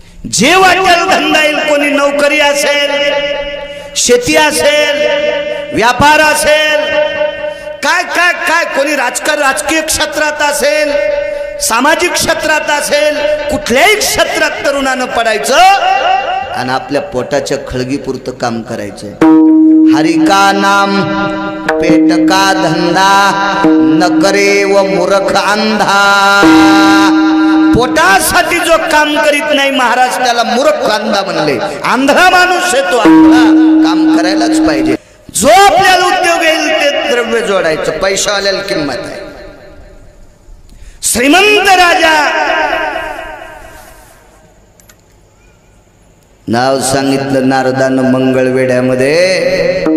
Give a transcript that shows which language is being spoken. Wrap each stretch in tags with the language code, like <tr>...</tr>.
<mr>जे वाटेल धंदा येईल, कोणी नोकरी असेल, शेती असेल, व्यापार असेल, काय काय काय, कोणी राजकीय क्षेत्रात असेल, सामाजिक क्षेत्रात असेल, कुठल्याही क्षेत्रात तरुणानं पडायचं आणि आपल्या पोटाच्या खळगीपुरतं काम करायचं.</mr> <hi>हरि का नाम पेट का धंदा न करे व मूर्ख अंधा.</hi> <mr>पोटासाठी जो काम करीत नाही महाराज त्याला मूर्ख अंधा म्हणले. आंधळा माणूस आहे तो, आंधळा. काम करायलाच पाहिजे. जो आपल्याला उद्योग येईल ते द्रव्य जोडायचं. पैशावाल्याला किंमत आहे. श्रीमंत राजा नाव सांगितलं नारदानं मंगळवेड्यामध्ये.</mr>